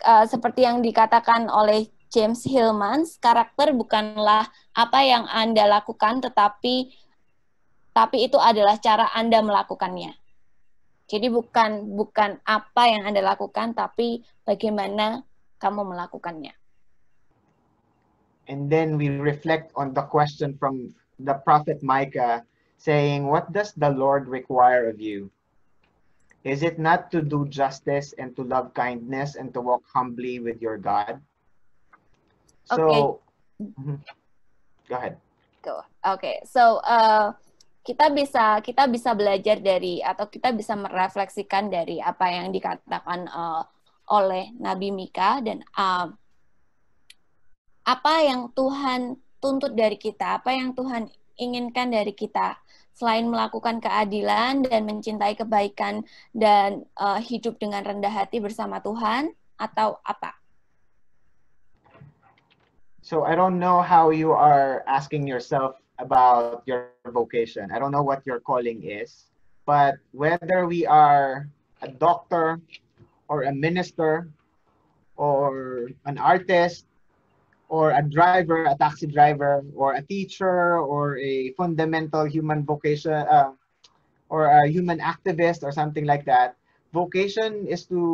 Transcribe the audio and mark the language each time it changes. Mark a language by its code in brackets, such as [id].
[id] Seperti yang dikatakan oleh James Hillmans, karakter bukanlah apa yang Anda lakukan, tetapi itu adalah cara Anda melakukannya. Jadi bukan apa yang Anda lakukan, tapi bagaimana kamu melakukannya. [en] And then we reflect on the question from the prophet Micah, saying, what does the Lord require of you? Is it not to do justice and to love kindness and to walk humbly with your God? So, go ahead. Okay, so [id] kita bisa belajar dari, atau kita bisa merefleksikan dari apa yang dikatakan oleh Nabi Mika, dan apa yang Tuhan tuntut dari kita, apa yang Tuhan inginkan dari kita, selain melakukan keadilan dan mencintai kebaikan dan hidup dengan rendah hati bersama Tuhan, atau apa? [en] So I don't know how you are asking yourself about your vocation. I don't know what your calling is, but whether we are a doctor or a minister or an artist or a driver, a taxi driver, or a teacher, or a fundamental human vocation, or a human activist, or something like that, vocation is